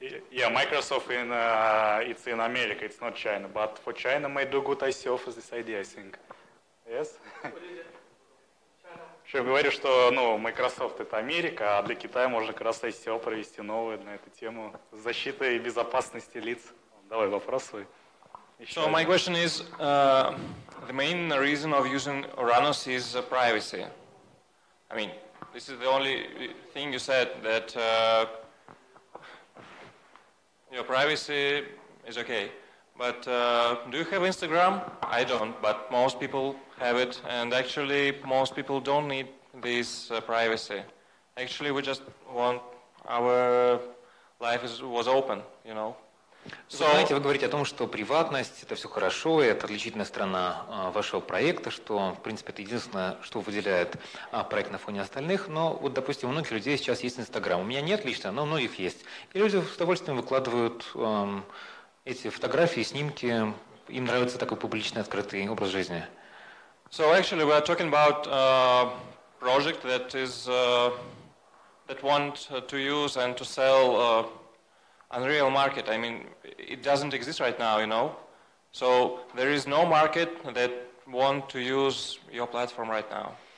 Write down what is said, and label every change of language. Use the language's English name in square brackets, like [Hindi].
[English] Yeah, Microsoft it's in America, it's not China, but for China may do good ICO for this idea, I think. Yes? [Russian] Что я говорю, что Microsoft это Америка, а для Китая можно как раз ICO провести новое на эту тему защиты и безопасности лиц. Давай вопрос свой. [English] So my question is, the main reason of using Uranus is privacy. I mean, this is the only thing you said, that your privacy is okay. But do you have Instagram? I don't, but most people have it, and actually most people don't need this privacy. Actually, we just want our life was open, you know. [Russian] Вы знаете, вы говорите о том, что приватность – это все хорошо, и это отличительная сторона вашего проекта, что, в принципе, это единственное, что выделяет проект на фоне остальных. Но вот, допустим, у многих людей сейчас есть Инстаграм. У меня нет лично, но у многих есть. И люди с удовольствием выкладывают эти фотографии, снимки. Им нравится такой публичный, открытый образ жизни. [English] So actually, we are talking about a project that is that want to use and to sell unreal market. I mean, it doesn't exist right now, you know. So there is no market that want to use your platform right now.